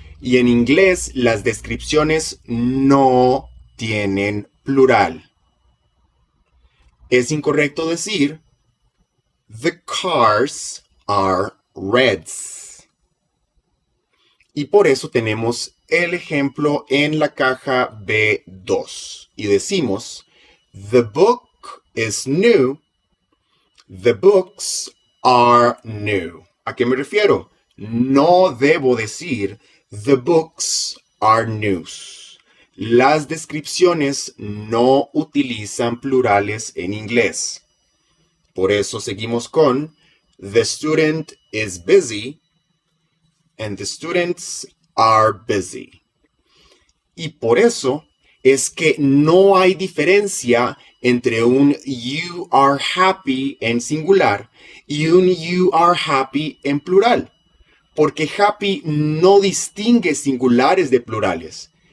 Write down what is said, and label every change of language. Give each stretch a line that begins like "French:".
Spanish: Y en inglés, las descripciones no tienen plural. Es incorrecto decir
English: the cars are reds.
Spanish: Y por eso tenemos el ejemplo en la caja B2. Y decimos
English: the book is new. The books are new.
Spanish: ¿A qué me refiero? No debo decir
English: the books are new.
Spanish: Las descripciones no utilizan plurales en inglés. Por eso seguimos con
English: the student is busy and the students are busy.
Spanish: Y por eso es que no hay diferencia entre un
English: you are happy
Spanish: en singular y un you are happy en plural. Porque happy no distingue singulares de plurales.